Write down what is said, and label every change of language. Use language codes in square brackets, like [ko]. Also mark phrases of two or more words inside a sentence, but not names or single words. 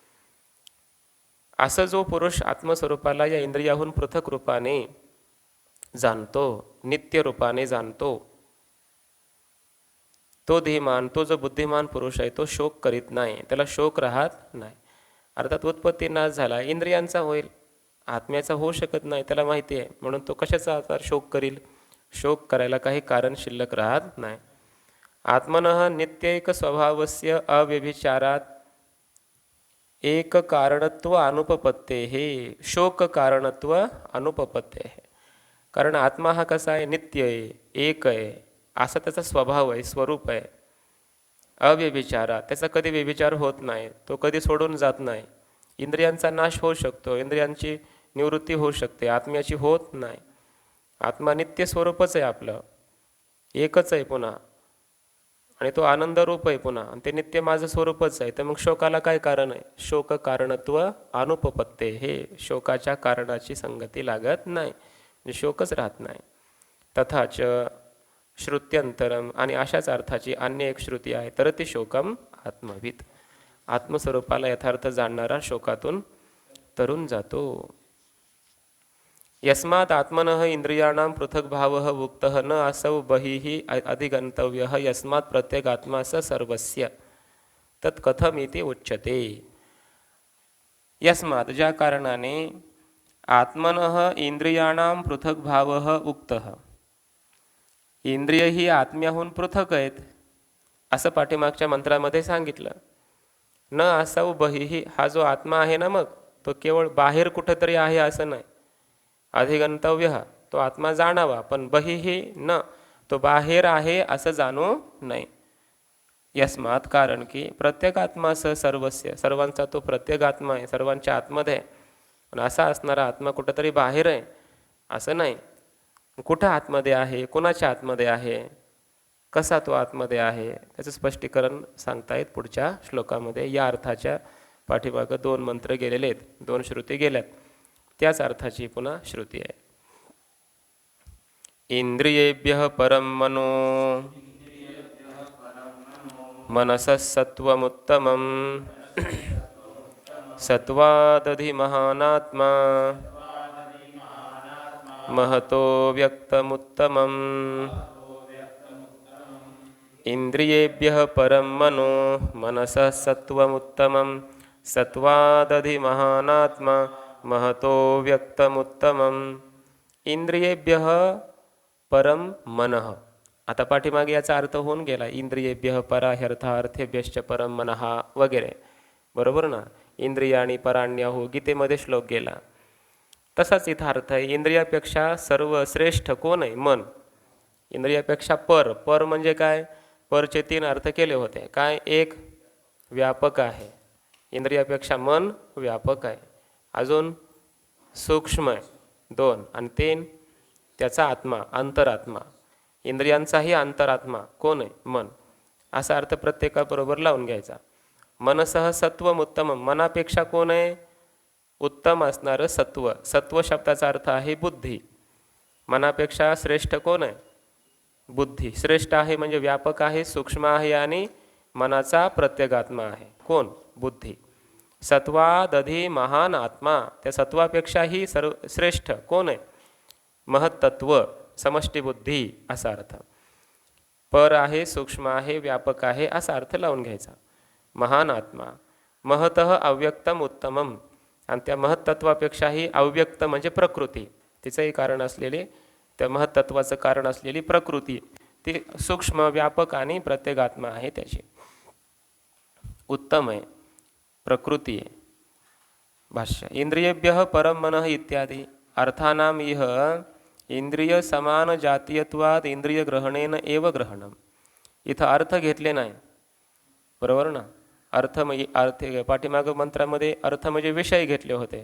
[mr] असं जो पुरुष आत्मस्वरूपाला या इंद्रियाहून पृथक रूपाने जाणतो, नित्य रूपाने जाणतो, तो धीमान, तो जो बुद्धिमान पुरुष आहे तो शोक करीत नाही, त्याला शोक राहत नाही. अर्थात उत्पत्ती नाश झाला, इंद्रियांचा होईल, आत्म्याचा होऊ शकत नाही, त्याला माहिती आहे, म्हणून तो कशाचा आता शोक करील? शोक करायला काही कारण शिल्लक राहत नाही. [sa] आत्मनः नित्यैक स्वभावस्य अव्यभिचारात एक कारणत्व अनुपपत्ते हे शोक कारणत्व अनुपपत्ते आहे. [mr] कारण आत्मा हा कसा आहे? नित्य आहे, एक आहे, असा त्याचा स्वभाव आहे, स्वरूप आहे. अव्यभिचारा, त्याचा कधी व्यभिचार होत नाही, तो कधी सोडून जात नाही. इंद्रियांचा नाश होऊ शकतो, इंद्रियांची निवृत्ती होऊ शकते, आत्म्याची होत नाही. आत्मा नित्य स्वरूपच आहे, आपलं एकच आहे पुन्हा, आणि तो आनंद रूप आहे पुन्हा, आणि ते नित्य माझं स्वरूपच आहे. तर मग शोकाला काय कारण आहे? [sa] शोक कारणत्व अनुपपत्ते, [mr] हे शोकाच्या कारणाची संगती लागत नाही, म्हणजे शोकच राहत नाही. [sa] तथाच श्रुत्यंतरम, [mr] आणि अशाच अर्थाची अन्य एक श्रुती आहे, तर ती [sa] शोकम आत्मवित, [mr] आत्मस्वरूपाला यथार्थ जाणणारा शोकातून तरून जातो. [sa] यस्मात् आत्मनः इंद्रियाणां पृथक् भावः उक्तः न असौ बहिः अधिगन्तव्यः यस्मात् प्रत्यगात्मा स सर्वस्य तत् कथमिति उच्यते. [mr] यस्मात् ज्या कारणाने [sa] आत्मनः इंद्रियाणां पृथक् भावः उक्तः, [mr] इंद्रिय ही आत्म्याहून पृथक आहेत असं पाठीमागच्या मंत्रामध्ये सांगितलं. [sa] न असौ बहिः, [mr] हा जो आत्मा आहे ना, मग तो केवळ बाहेर कुठेतरी आहे असं नाही. अधिगंतव्य, तो आत्मा जाणावा, पण [sa] बहिः न, [mr] तो बाहेर आहे असं जाणू नये. यस्मात, कारण की प्रत्येक आत्मा [sa] स सर्वस्य, [mr] सर्वांचा तो प्रत्येक आत्मा आहे, सर्वांच्या आतमध्ये आहे. पण असा असणारा आत्मा कुठंतरी बाहेर आहे असं नाही. कुठं आतमध्ये आहे, कोणाच्या आतमध्ये आहे, कसा तो आतमध्ये आहे, त्याचं स्पष्टीकरण सांगतायत पुढच्या श्लोकामध्ये. या अर्थाच्या पाठीमागं 2 मंत्र गेलेले आहेत, 2 श्रुती गेल्यात, त्याच अर्थाची पुन्हा श्रुती आहे. [sa] इंद्रियेभ्यः परं मनो मनसः सत्वमुत्तमं सत्वादधिमहानात्मा महतो व्यक्तमुत्तमम्. इंद्रियेभ्यः परं मनो मनसः सत्वमुत्तमं सत्वादधिमहानात्मा महतो व्यक्तमुत्तमम्. इंद्रियेभ्यः परं मनः. [mr] आता पाठीमागे याचा अर्थ होऊन गेला, [sa] इंद्रियेभ्यः परा ह्यर्थार्थेभ्यश्च परं मनः [mr] वगैरे, बरोबर ना. [sa] इंद्रियाणी पराण्याहु [mr] गीतेमध्ये श्लोक गेला. तसाच इथं अर्थ आहे. इंद्रियापेक्षा सर्वश्रेष्ठ कोण आहे? मन. इंद्रियापेक्षा पर. पर म्हणजे काय? परचे 3 अर्थ केले होते. काय? एक व्यापक आहे, इंद्रियापेक्षा मन व्यापक आहे. अजून सूक्ष्म आहे 2, आणि 3 त्याचा आत्मा, अंतरात्मा. इंद्रियांचाही अंतरात्मा कोण आहे? मन. असा अर्थ प्रत्येकाबरोबर लावून घ्यायचा. [sa] मनसः सत्वम उत्तमम, [mr] मनापेक्षा कोण आहे? उत्तम असणारं सत्व. सत्व शब्दाचा अर्थ आहे बुद्धी. मनापेक्षा श्रेष्ठ कोण आहे? बुद्धी. श्रेष्ठ आहे म्हणजे व्यापक आहे, सूक्ष्म आहे, आणि मनाचा प्रत्यगात्मा आहे. कोण? बुद्धी. [sa] सत्वादधी महान आत्मा, [mr] त्या सत्वापेक्षाही श्रेष्ठ कोण आहे? महत्तत्व, समष्टी बुद्धी असा अर्थ. पर आहे, सूक्ष्म आहे, व्यापक आहे असा अर्थ लावून घ्यायचा. महान आत्मा. [sa] महतः अव्यक्तम उत्तमम, [mr] आणि त्या महत्तत्वापेक्षाही अव्यक्त म्हणजे प्रकृती, तिचंही कारण असलेले, त्या महत्तत्वाचं कारण असलेली प्रकृती, ती सूक्ष्म, व्यापक आणि प्रत्येगात्मा आहे त्याची. उत्तम आहे, प्रकृती आहे. भाष्य. [sa] इंद्रियेभ्यः परं मनः इत्यादी अर्थानाम इह इंद्रिय समान जातीयत्वाद इंद्रिय ग्रहणेन एव ग्रहणम. [mr] इथं अर्थ घेतले नाही, बरोबर ना. अर्थ म्हणजे अर्थ पाठीमागं मंत्रामध्ये अर्थ म्हणजे विषय घेतले होते.